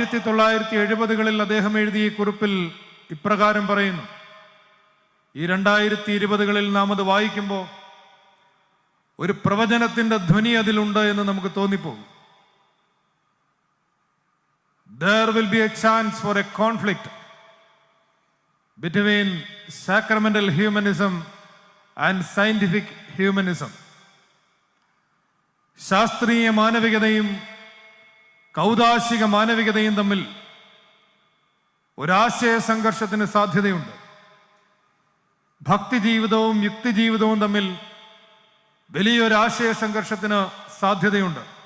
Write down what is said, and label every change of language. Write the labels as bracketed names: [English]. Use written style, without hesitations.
[Malayalam] 1970-കളിൽ അദ്ദേഹം എഴുതിയ കുറിപ്പിൽ ഇപ്രകാരം പറയുന്നു. ഈ 2020-കളിൽ നാം അത് വായിക്കുമ്പോൾ ഒരു പ്രവചനത്തിന്റെ ധ്വനി അതിലുണ്ട് എന്ന് നമുക്ക് തോന്നിപ്പോകും. [English] There will be a chance for a conflict between sacramental humanism and scientific humanism. [Malayalam] ശാസ്ത്രീയ മാനവികതയും കൗദാശിക മാനവികതയും തമ്മിൽ ഒരാശയ സംഘർഷത്തിന് സാധ്യതയുണ്ട്. ഭക്തി ജീവിതവും യുക്തി ജീവിതവും തമ്മിൽ വലിയൊരാശയ സംഘർഷത്തിന് സാധ്യതയുണ്ട്.